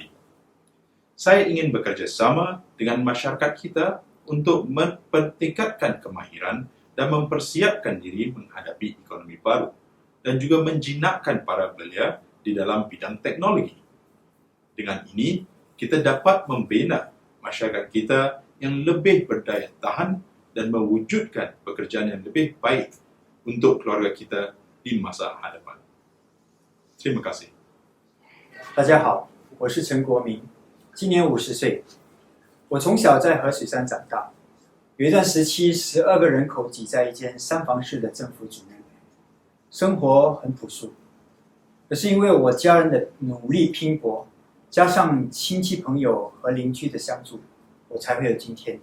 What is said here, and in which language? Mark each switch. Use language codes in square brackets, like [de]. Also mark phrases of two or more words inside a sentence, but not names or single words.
[ms] Saya ingin bekerja sama dengan masyarakat kita untuk mempertingkatkan kemahiran dan mempersiapkan diri menghadapi ekonomi baru dan juga menjinakkan para belia di dalam bidang teknologi. Dengan ini, kita dapat membina masyarakat kita yang lebih berdaya tahan dan mewujudkan pekerjaan yang lebih baik untuk keluarga kita di masa hadapan. Terima kasih. [zh] 大家好，我是陈国民，今年50岁。我从小在河水山长大，有一段时期，12个人口挤在一间3房式的政府主屋，生活很朴素。可是因为我家人的努力拼搏，加上亲戚朋友和邻居的相助，我才会有今天。